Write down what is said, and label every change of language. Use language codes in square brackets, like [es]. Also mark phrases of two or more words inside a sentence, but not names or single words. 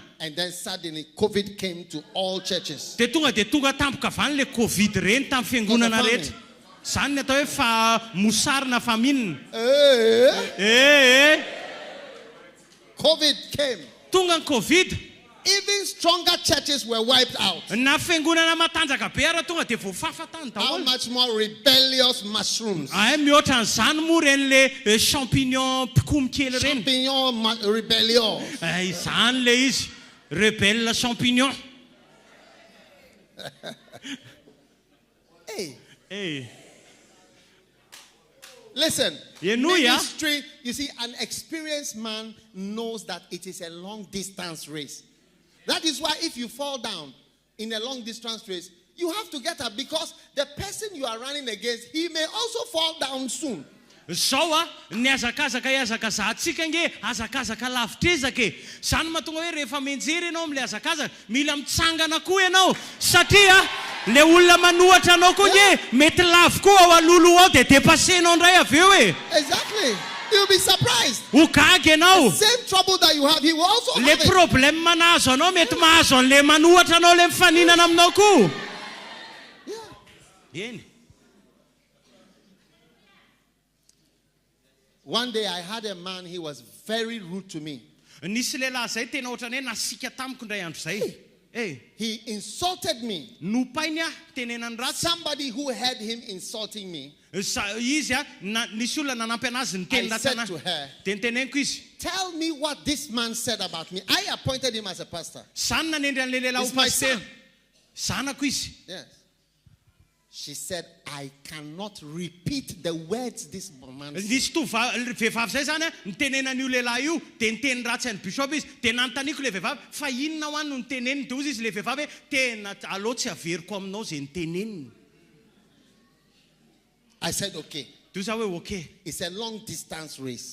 [en] and then suddenly COVID came to all churches. [mg] dia tonga tampoka avany le Covid reny tamin'ny fiangonana rehetra. Zany ny atao hoe fa mosary na famine. [en] COVID came. [mg] Tonga ny Covid. [en] Even stronger churches were wiped out. [mg] Na fiangonana matanjaka be ara tonga dia voafafa tany [en] How [mg] daholo. [en] much more rebellious mushrooms? [mg] Mihoatra n'izany moa reny le champignon mpikomy kely reny. [en] Champignon rebellion. [mg] Izany le izy [fr] rebelle champignon. [en] Hey. Listen, ministry, you see, an experienced man knows that it is a long distance race. That is why if you fall down in a long distance race, you have to get up, because the person you are running against, he may also fall down soon. [mg] Zao a ny azakazaka iazakazahantsika nge azakazaka lavitra ezaka e. Zany mahatonga hoe rehefa menjery ianao am'le azakazaka mila mitsangana koa ianao, satria le olona manohatra anao koa nge mety lavo koa ao alolo ao dia dépassenao ndray avy eo e. [en] Exactly. You'll be surprised. [mg] Ho gaga ianao. [en] Same trouble that you have, he will also [mg] Le [en] have it. [mg] problème manazo anao mety mahazo an'le manohatra anao le mifaninana aminao koa. Eny. [en] One day I had a man, he was very rude to me. [mg] Nisy lehilahy zay tena ohatrany hoe nasika tamiko ndray andro zay. [en] He insulted me. [mg] Nopainy a tenenany ratsy. [en] Somebody who heard him insulting me. [mg] Izy a nisy olona nanampy anazy niteny [en] I said [mg] latana. [en] to her, [mg] Dia niteneniko izy. [en] tell me what this man said about me. I appointed him as a pastor. [mg] Zany nanendry an'le lehilahy [en] It's [mg] ho [en] my [mg] pasteur. [en] son. [mg] Zanako izy. [en] Yes. She said, I cannot repeat the words this man said. [mg] Nisy vehivavy zay zany a nitenenan'io lehilahy io dia niteny ratsy an'ny bishop izy dia nanontaniko le vehivavy fa inona ho any no niteneniny, dia ozy izy le vehivavy hoe tena aleo tsy averiko aminao zay niteneniny. [en] I said, okay. [mg] Dia zaho hoe okay. [en] It's a long distance race.